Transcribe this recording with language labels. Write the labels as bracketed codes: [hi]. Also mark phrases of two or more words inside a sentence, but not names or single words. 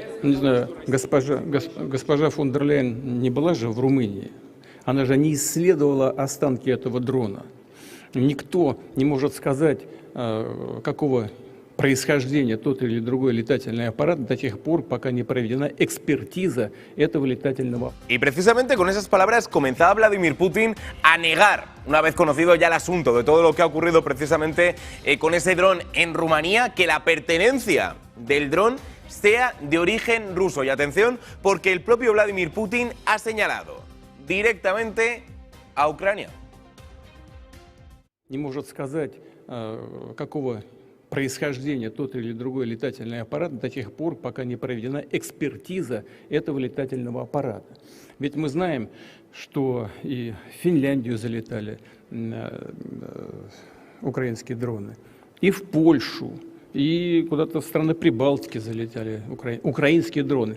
[ru] Не знаю, госпожа фон дер Ляйен не была же в Румынии. Она же не исследовала останки этого дрона. Никто не может сказать, какого происхождения тот или другой летательный аппарат до тех пор, пока не проведена экспертиза этого летательного. [es] Y precisamente con esas palabras comenzaba Vladimir Putin a negar, una vez conocido ya el asunto de todo lo que ha ocurrido precisamente con ese dron en Rumanía, que la pertenencia del dron sea de origen ruso. Y atención, porque el propio Vladimir Putin ha señalado directamente a Ucrania. [ru] Не может сказать, какого происхождения тот или другой летательный аппарат до тех пор, пока не проведена экспертиза этого летательного аппарата. Ведь мы знаем, что и в Финляндию залетали украинские дроны, и в Польшу, и куда-то в страны Прибалтики залетали украинские дроны.